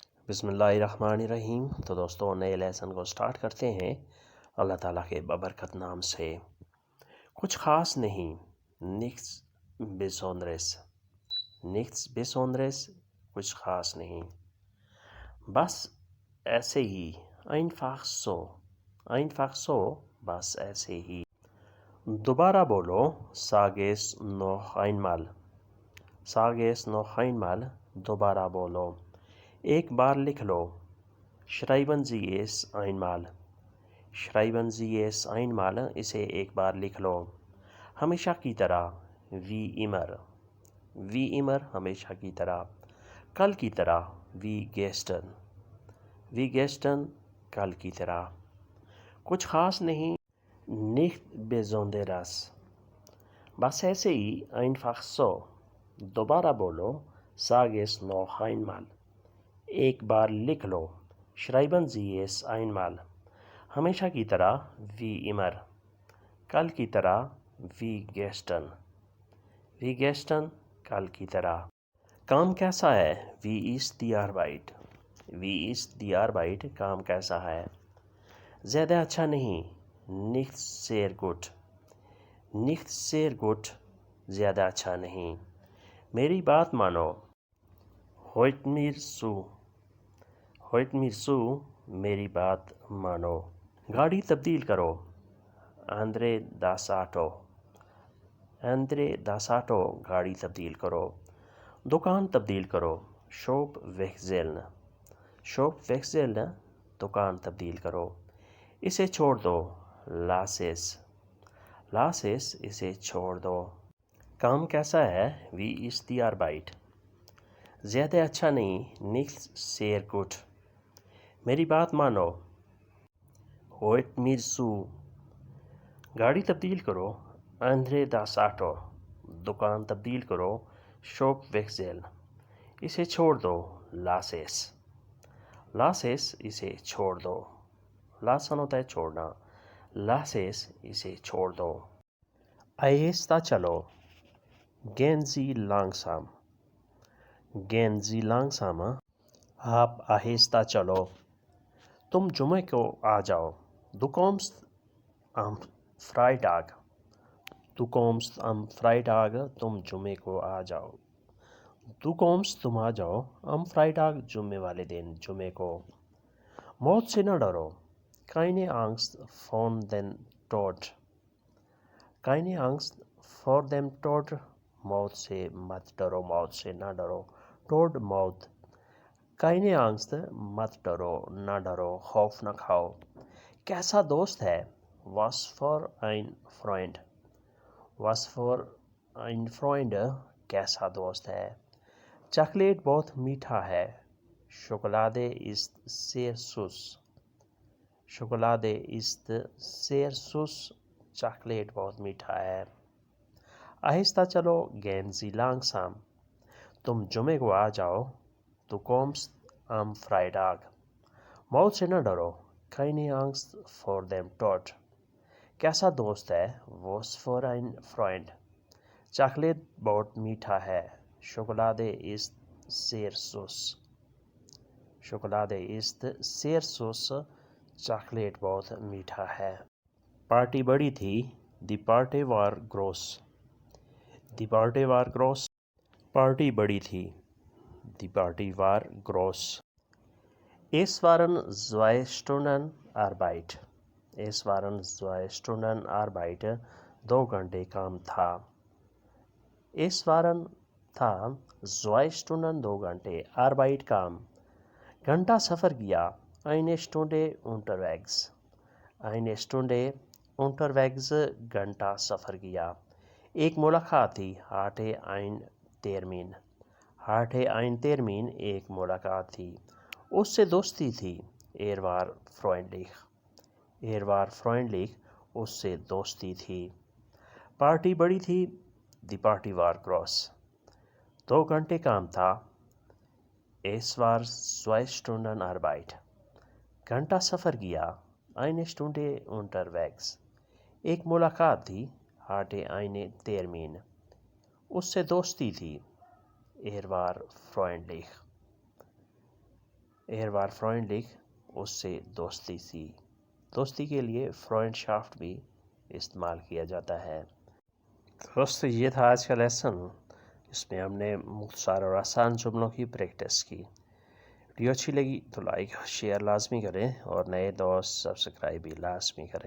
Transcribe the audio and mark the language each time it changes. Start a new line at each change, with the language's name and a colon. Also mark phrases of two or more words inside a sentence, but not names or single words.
Urdu: بسم اللہ الرحمن الرحیم۔ تو دوستوں نئے لیسن کو سٹارٹ کرتے ہیں اللہ تعالیٰ کے ببرکت نام سے۔ کچھ خاص نہیں،
German: nichts Besonderes، nichts Besonderes،
Urdu: کچھ خاص نہیں، بس ایسے ہی،
German: einfach so،
Urdu: بس ایسے ہی۔ دوبارہ بولو،
German: sag es noch einmal، sag es noch einmal،
Urdu: دوبارہ بولو۔ ایک بار لکھ لو،
German: schreiben Sie es einmal، schreiben Sie es einmal،
Urdu: اسے ایک بار لکھ لو۔ ہمیشہ کی طرح،
German: wie immer، wie immer،
Urdu: ہمیشہ کی طرح۔ کل کی طرح،
German: wie gestern، wie gestern،
Urdu: کل کی طرح۔ کچھ خاص نہیں،
German: nicht Besonderes،
Urdu: بس ایسے ہی،
German: einfach so۔
Urdu: دوبارہ بولو،
German: sag es noch einmal،
Urdu: ایک بار لکھ لو،
German: schreiben Sie es einmal،
Urdu: ہمیشہ کی طرح،
German: wie immer،
Urdu: کل کی طرح،
German: wie gestern، wie gestern،
Urdu: کل کی طرح۔ کام کیسا ہے،
German: wie ist die Arbeit، wie ist die Arbeit،
Urdu: کام کیسا ہے۔ زیادہ اچھا نہیں،
German: nicht sehr gut، nicht sehr gut،
Urdu: زیادہ اچھا نہیں۔ میری بات مانو،
German: hört mir zu، hört mir zu،
Urdu: میری بات مانو۔ گاڑی تبدیل کرو،
German: andere das Auto، andere das Auto،
Urdu: گاڑی تبدیل کرو۔ دکان تبدیل کرو،
German: shop wechseln، shop wechseln،
Urdu: دکان تبدیل کرو۔ اسے چھوڑ دو،
German: lass es، lass es،
Urdu: اسے چھوڑ دو۔ کام کیسا ہے،
German: wie ist die Arbeit،
Urdu: زیادہ اچھا نہیں،
German: nicht sehr gut۔
Urdu: میری بات مانو،
German: hört mir zu۔
Urdu: گاڑی تبدیل کرو،
German: andere das Auto،
Urdu: دکان تبدیل کرو،
German: shop wechseln۔
Urdu: اسے چھوڑ دو،
German: lass es، lass es،
Urdu: اسے چھوڑ دو۔ lassen ہوتا ہے چھوڑنا،
German: lass es،
Urdu: اسے چھوڑ دو۔ آہستہ چلو،
German: gehen Sie langsam، gehen Sie langsam،
Urdu: آپ آہستہ چلو۔ تم جمعے کو آ جاؤ،
German: du kommst am Freitag، du kommst am Freitag،
Urdu: تم جمعے کو آ جاؤ۔
German: du kommst،
Urdu: تم آ جاؤ،
German: am Freitag،
Urdu: جمعے والے دن، جمعے کو۔ موت سے نہ ڈرو،
German: keine Angst vor dem Tod، keine Angst vor dem Tod،
Urdu: موت سے مت ڈرو، موت سے نہ ڈرو، Tod، موت۔
German: keine Angst،
Urdu: مت ڈرو، نہ ڈرو، خوف نہ کھاؤ۔ کیسا دوست ہے،
German: was für ein Freund، was für ein Freund،
Urdu: کیسا دوست ہے۔ چاکلیٹ بہت میٹھا ہے،
German: Schokolade ist sehr süß، Schokolade ist sehr süß،
Urdu: چاکلیٹ بہت میٹھا ہے۔ آہستہ چلو،
German: gehen Sie langsam،
Urdu: تم جمعے کو آ جاؤ،
German: du kommst am Freitag۔
Urdu: موت سے نہ ڈرو،
German: keine Angst vor dem Tod۔
Urdu: کیسا دوست ہے،
German: was für ein Freund۔
Urdu: چاکلیٹ بہت میٹھا ہے،
German: Schokolade ist sehr süß، Schokolade ist sehr süß،
Urdu: چاکلیٹ بہت میٹھا ہے۔ پارٹی بڑی تھی،
German: die Party war groß، die Party war groß،
Urdu: پارٹی بڑی تھی،
German: die Party war groß۔ Es waren 2 Stunden Arbeit، es waren 2 Stunden Arbeit،
Urdu: 2 گھنٹے کام تھا۔
German: es waren تھا، 2 Stunden 2 گھنٹے، Arbeit کام۔
Urdu: گھنٹہ سفر کیا،
German: eine Stunde unterwegs، eine Stunde unterwegs،
Urdu: گھنٹہ سفر کیا۔ ایک ملاقات تھی،
German: hatte ein Termin، hatte ein Termin،
Urdu: ایک ملاقات تھی۔ اس سے دوستی تھی،
German: er war freundlich، er war freundlich،
Urdu: اس سے دوستی تھی۔ پارٹی بڑی تھی،
German: die Party war groß،
Urdu: 2 گھنٹے کام تھا،
German: es war 2 Stunden Arbeit۔
Urdu: گھنٹہ سفر کیا،
German: eine Stunde unterwegs،
Urdu: ایک ملاقات تھی،
German: hatte einen Termin،
Urdu: اس سے دوستی تھی،
German: er war freundlich۔ Er war freundlich,
Urdu: اس سے دوستی تھی. دوستی کے لیے فرینڈشافٹ بھی استعمال کیا جاتا ہے. دوستو یہ تھا آج کا لیسن، اس میں ہم نے مختصر اور آسان جملوں کی پریکٹس کی. ویڈیو اچھی لگی تو لائک شیئر لازمی کریں اور نئے دوست سبسکرائب بھی لازمی کریں.